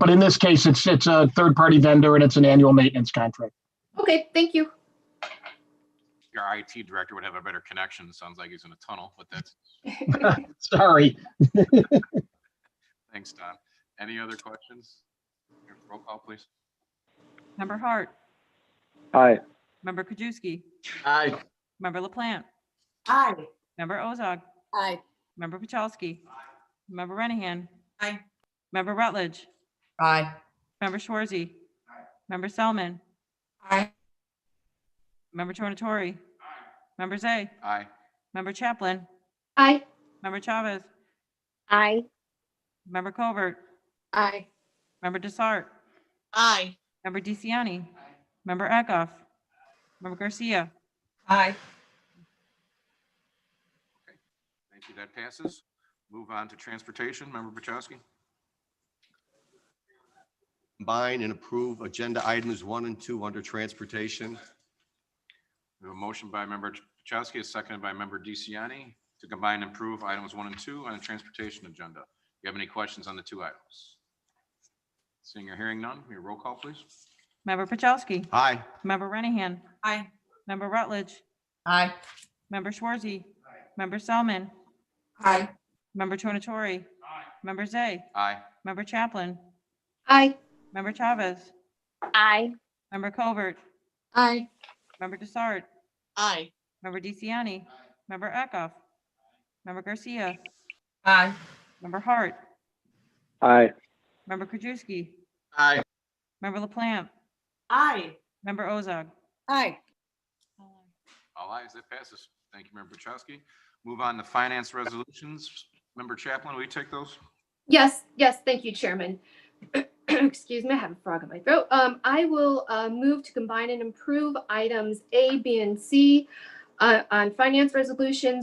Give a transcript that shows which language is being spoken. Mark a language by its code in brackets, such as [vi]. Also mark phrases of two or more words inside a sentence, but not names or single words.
[en] But in this case, it's a third-party vendor and it's an annual maintenance contract. Okay, thank you. Your IT director would have a better connection. Sounds like he's in a tunnel, but that's. Sorry. Thanks, Don. Any other questions? Roll call, please. Member Hart. Aye. Member Krajewski. Aye. Member LaPlante. Aye. Member Ozog. Aye. Member Pachalski. Member Renahan. Aye. Member Rutledge. Aye. Member Schwarzy. Member Selman. Aye. Member Tornatori. Member Zay. Aye. Member Chaplin. Aye. Member Chavez. Aye. Member Covert. Aye. Member Desart. Aye. Member DeCiani. Member Eckhoff. Member Garcia. Aye. Thank you. That passes. Move on to transportation. Member Pachowski. Combine and approve agenda items 1 and 2 under transportation. We have a motion by Member Pachowski, seconded by Member DeCiani to combine and approve items 1 and 2 on the transportation agenda. Do you have any questions on the 2 items? Seeing or hearing none, your roll call, please. Member Pachalski. Aye. Member Renahan. Aye. Member Rutledge. Aye. Member Schwarzy. Member Selman. Aye. Member Tornatori. Member Zay. Aye. Member Chaplin. Aye. Member Chavez. Aye. Member Covert. Aye. Member Desart. Aye. Member DeCiani. Member Eckhoff. Member Garcia. Aye. Member Hart. Aye. Member Krajewski. Aye. Member LaPlante. Aye. Member Ozog. Aye. All ayes, that passes. Thank you, Member Pachowski. Move on to finance resolutions. Member Chaplin, will you take those? Yes, thank you, Chairman. Excuse me, I have a frog in my throat. I will move to combine and improve items A, B, and C on finance resolutions.